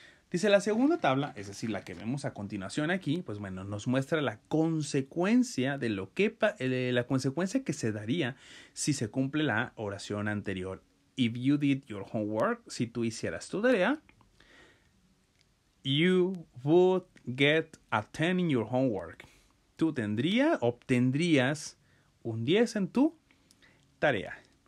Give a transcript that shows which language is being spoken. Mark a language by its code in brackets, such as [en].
[es] Dice, la segunda tabla, es decir, la que vemos a continuación aquí, pues bueno, nos muestra la consecuencia de la consecuencia que se daría si se cumple la oración anterior. [en] If you did your homework, [es] si tú hicieras tu tarea, [en] you would get a 10 in your homework. [es] Tú obtendrías un 10 en tu tarea.